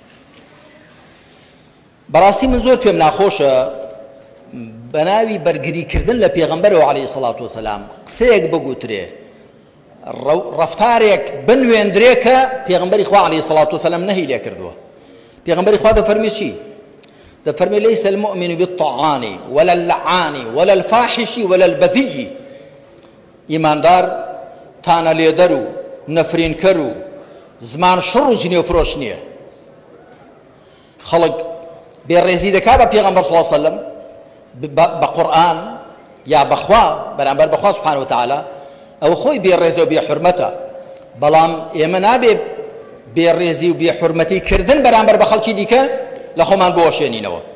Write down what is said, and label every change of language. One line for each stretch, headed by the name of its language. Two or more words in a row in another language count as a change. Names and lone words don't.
Central Kurdish: بەڕاستی من زۆر پێم ناخۆشە بە ناوی بەرگریکردن لە پێغەمبەرەوە
Arabic: عەلەیهی سەڵات وەسەلام
Central Kurdish: قسەیەک بگوترێ ڕەفتارێک بنوێندرێ کە پێغەمبەری خوا
Arabic: عەلەیهی سەڵات وەسەلام
Central Kurdish: نەهی لێ کردووە پێغەمبەری خوا دەفەرمێ چی دەفەرمێ
Arabic: لەیسە المؤمن بالطعان ولا اللعان ولا الفاحش ولا البذیء
Central Kurdish: ئیماندار تانە لێدەر و نەفرینکەر و زمان شڕ و جنێوفرۆش نییە خەڵک بێڕێزی دەکا بە پێغەمبەر
Arabic: صلی الله علیه وسلم
Central Kurdish: بە قورئان یا بەخوا بەرامبەر بەخوا
Arabic: سبحانه وتعالى
Central Kurdish: ئەو خۆی بێڕێزە و بێحورمەتە بەڵام ئێمە نابێ بێڕێزی و بێحورمەتی کردن بەرامبەر بە خەڵکی دیکە لە خۆمان بۆشێنینەوە